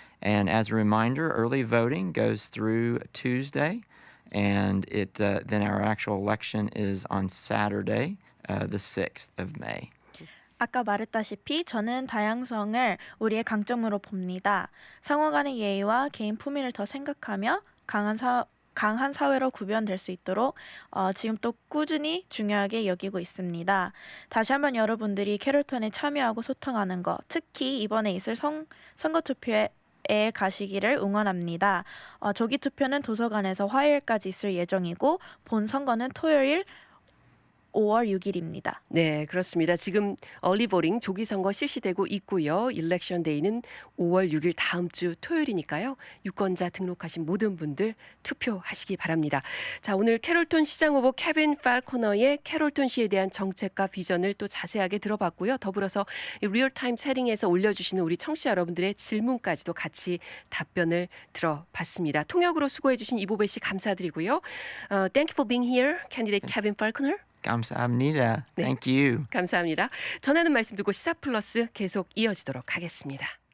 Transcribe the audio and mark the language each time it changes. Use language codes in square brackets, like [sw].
[en] And as a reminder, early voting goes through Tuesday, and then our actual election is on Saturday, the 6th of May. [ko] 아까 말했다시피 저는 다양성을 우리의 강점으로 봅니다. 상호 간의 예의와 개인 품위를 더 생각하며 강한 강한 사회로 구변될 수 있도록 지금 또 꾸준히 중요하게 여기고 있습니다. 다시 한번 여러분들이 캐롤톤에 참여하고 소통하는 것, 특히 이번에 있을 선거 투표에 가시기를 응원합니다. 조기 투표는 도서관에서 화요일까지 있을 예정이고 본 선거는 토요일 5월 6일입니다. 네, 그렇습니다. 지금 얼리보링 조기 선거 실시되고 있고요. 일렉션 데이는 5월 6일 다음 주 토요일이니까요. 유권자 등록하신 모든 분들 투표하시기 바랍니다. 자, 오늘 캐롤톤 시장 후보 케빈 팔코너의 캐롤톤시에 대한 정책과 비전을 또 자세하게 들어봤고요. 더불어서 리얼타임 채팅에서 올려주시는 우리 청취자 여러분들의 질문까지도 같이 답변을 들어봤습니다. 통역으로 수고해주신 이보배 씨 감사드리고요. [en] Thank you for being here, candidate Kevin Falconer. [ko] 감사합니다. 네. [en] Thank you. [ko] 감사합니다. 전하는 말씀 듣고 시사 플러스 계속 이어지도록 하겠습니다.